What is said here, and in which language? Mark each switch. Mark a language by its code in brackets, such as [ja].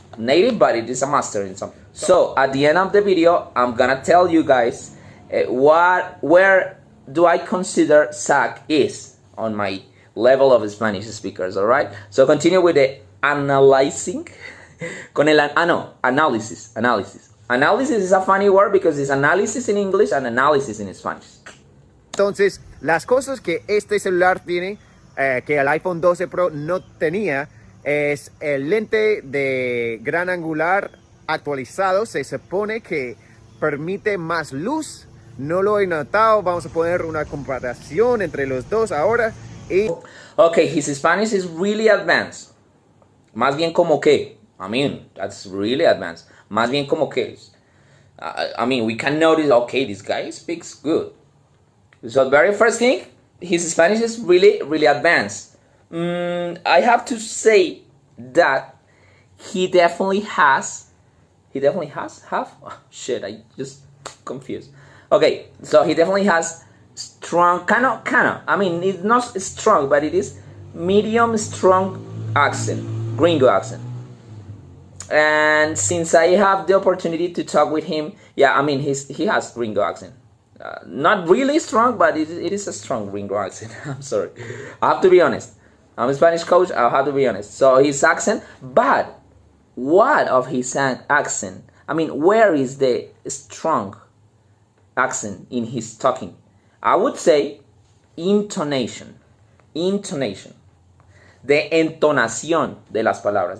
[en] Native, but it is a master in something. So at the end of the video, I'm gonna tell you guys where do I consider Tagg is on my level of Spanish speakers, all right? So continue with the analyzing. [es] Con el, [en] analysis. Analysis is a funny word because it's analysis in English and analysis in Spanish. [es] Entonces, las cosas que este celular tiene, que el iPhone 12 Pro no tenía, es el lente de gran angular actualizado. Se supone que permite más luz. No lo he notado. Vamos a poner una comparación entre los dos ahora. Y... [en] Okay, his Spanish is really advanced. [es] Más bien como que. [en] I mean, that's really advanced. [es] Más bien como que. [en] I mean, we can notice, okay, this guy speaks good. So the very first thing, his Spanish is really, really advanced. I have to say that he definitely has. Oh, shit, I just confused. Okay, so he definitely has strong, kind of. I mean, it's not strong, but it is medium strong accent, gringo accent. And since I have the opportunity to talk with him, yeah, I mean, he has gringo accent. Not really strong, but it is a strong gringo accent. I'm sorry. I have to be honest. I'm a Spanish coach, I have to be honest. So his accent, but what of his accent? I mean, where is the strong accent in his talking? I would say intonation. Intonation. [es] The entonación de las palabras.